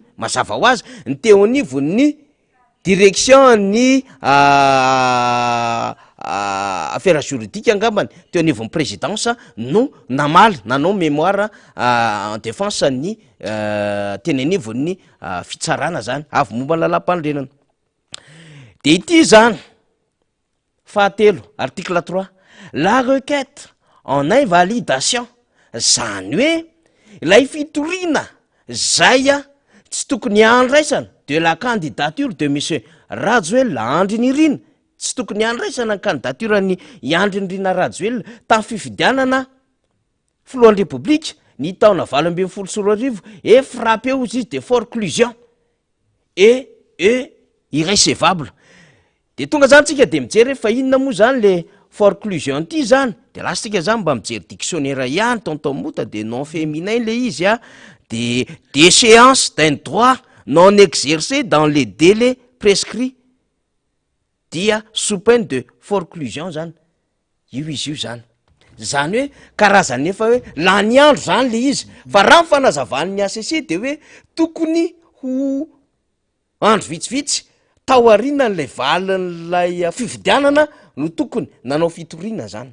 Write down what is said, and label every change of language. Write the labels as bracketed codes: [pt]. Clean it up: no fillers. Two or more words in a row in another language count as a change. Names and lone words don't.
[mg] Mazava ho azy ny teo anivon'ny direction ny [fr] affaires juridiques [mg] angambany teo anivon'ny présidence no namaly nanao [fr] mémoire en défense [mg] ny teny anivon'ny fitsarana zany avy momba ny lalam-pandrenana. De ity zany fahatelo, [fr] article 3, la requête en invalidation, [mg] zany hoe ilay fitoriana zay a tsy tokony andraisana [fr] de la candidature de monsieur Rajoelina Andry Nirina, [mg] tsy tokony andraisana ny candidature ny Andry Nirina Rajoelina tamin'ny fifidianana filohan'ny république ny taona 2024 [fr] et frappé aux juges de forclusion et irrécevable. [mg] De tonga zany tsika de mijery fa inona moa zany le forclusion ty zany, de lasitsika zany mba mijery dictionnaire ihany tonton Mota de [fr] non féminin [mg] le izy a, de [fr] déchéance d'un droit non exercé dans les délais prescrits [mg] dia [fr] sous peine de forclusion [mg] zany. Io izy io zany. Zany hoe karazany efa hoe lany andro zany le izy. Fa raha ny fanazavan'ny ACC de hoe tokony ho andro vitsivitsy tao aoriana n'lay valin'lay fifidianana no tokony nanao fitoriana zany.